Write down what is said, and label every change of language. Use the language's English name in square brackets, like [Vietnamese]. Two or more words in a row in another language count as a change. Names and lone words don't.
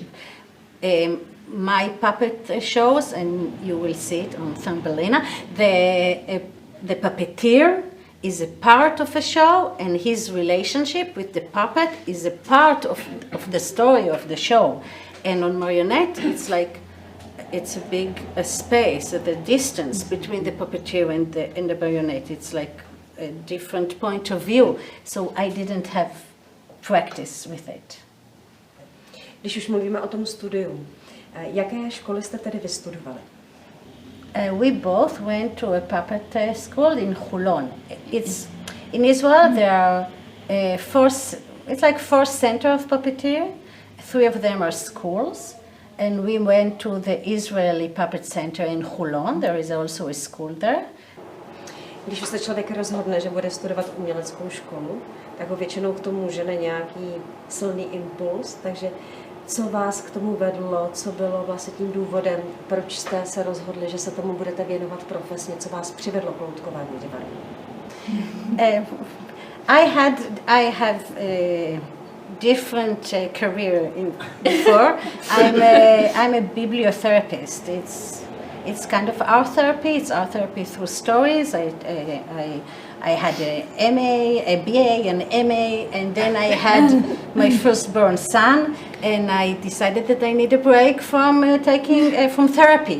[English] My puppet shows, and you will see it on Thumbelina, the puppeteer is a part of a show, and his relationship with the puppet is a part of the story of the show. And on marionette, it's like, it's a big space, the distance between the puppeteer and the marionette. It's like a different point of view. So I didn't have practice with it. [Czech] Když už mluvíme o tom studiu, Jaké školy jste tedy vystudovali? [English] We both went to a puppet school in Holon. It's in Israel. There are it's like 4 centers of puppeteer. 3 of them are schools, and we went to the Israeli Puppet Center in Holon. There is also a school there. [Czech] Když se člověk rozhodne, že bude studovat uměleckou školu, tak ho většinou k tomu žene nějaký silný impuls, takže co vás k tomu vedlo, co bylo vlastně tím důvodem, proč jste se rozhodli, že se tomu budete věnovat profesně, co vás přivedlo k loutkování divadla? [English] I have a different career before. I'm a bibliotherapist. It's kind of art therapy. It's art therapy through stories. I had an MA, a BA, an MA, and then I had my firstborn son, and I decided that I need a break from from therapy.